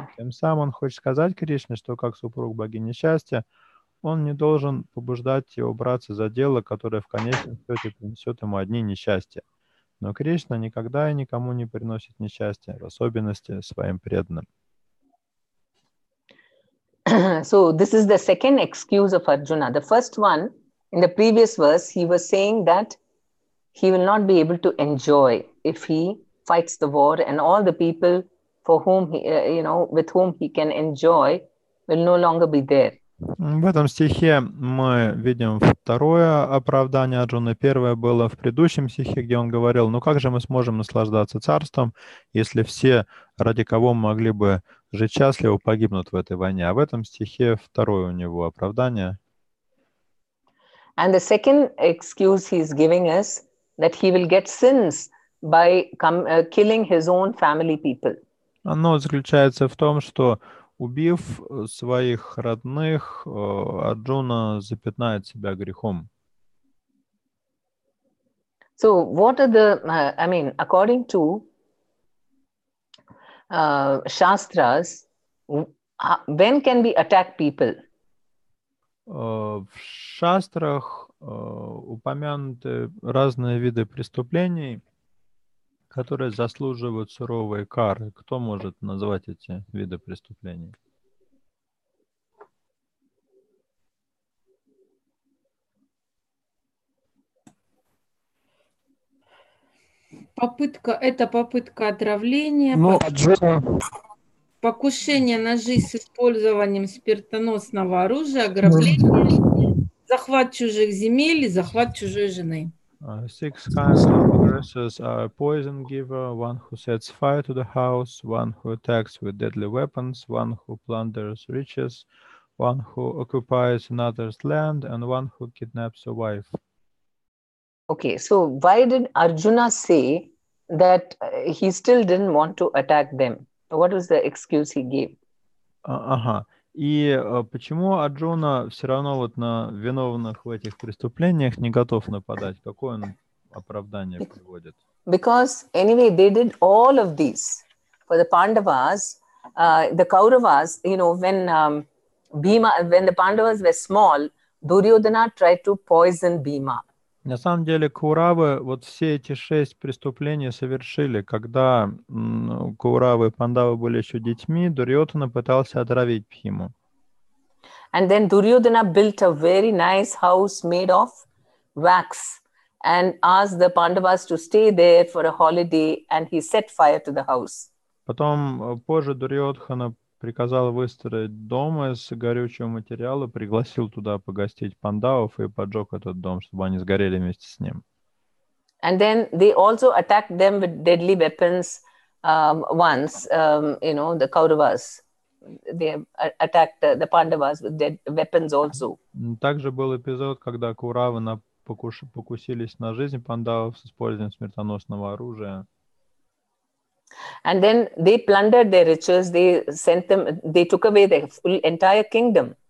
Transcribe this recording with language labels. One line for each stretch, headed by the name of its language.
Russian: Тем самым он хочет сказать Кришне, что как супруг богини счастья, он не должен побуждать его браться за дело, которое в конечном счете принесет ему одни несчастья. Но Кришна никогда и никому не приносит несчастья, в особенности своим преданным.
English: So this is the second excuse of Arjuna. The first one, in the previous verse, he was saying that he will not be able to enjoy if he fights the war, and all the people for whom he, with whom he can enjoy will no longer be there.
Russian: В этом стихе мы видим второе оправдание Арджуны. Первое было в предыдущем стихе, где он говорил, ну как же мы сможем наслаждаться царством, если все, ради кого мы могли бы жить счастливо, погибнут в этой войне. А в этом стихе второе у него оправдание.
English: And the second excuse he is giving us that he will get sins by killing his own family people.
Russian: Оно заключается в том, что убив своих родных, Арджуна запятнает себя грехом.
English: So what are the, according to Shastras, when can we attack people?
Russian: В шастрах упомянуты разные виды преступлений, которые заслуживают суровой кары. Кто может назвать эти виды преступлений? Попытка отравления, покушение на жизнь с использованием смертоносного оружия, ограбление, захват чужих земель и захват чужой жены.
English: 6 kinds of aggressors are poison giver, one who sets fire to the house, one who attacks with deadly weapons, one who plunders riches, one who occupies another's land, and one who kidnaps a wife. Okay, so why did Arjuna say that he still didn't want to attack them? What was the excuse he gave?
Russian: И почему Арджуна все равно вот на виновных в этих преступлениях не готов нападать? Какое он оправдание приводит?
English: Because anyway, they did all of these for the Pandavas. The Kauravas, you know, when when the Pandavas were small, Duryodhana tried to poison Bhima.
Russian: На самом деле Кауравы вот все эти 6 преступлений совершили. Когда Кауравы и Пандавы были еще детьми, Дурьотана пытался отравить Бхиму.
English: And then Duryodhana built a very nice house made of wax and asked the Pandavas to stay there for a holiday, and he set fire to the house.
Russian: Потом позже Дурьодхана приказал выстроить дом из горючего материала, пригласил туда погостить пандавов и поджег этот дом, чтобы они сгорели вместе с ним.
English: And then they also attacked them with deadly weapons once, you know, the Kauravas. They attacked the Pandavas with dead weapons also.
Russian: Также был эпизод, когда Кауравы покусились на жизнь пандавов с использованием смертоносного оружия.
English: And then they plundered their riches. They took away their entire kingdom.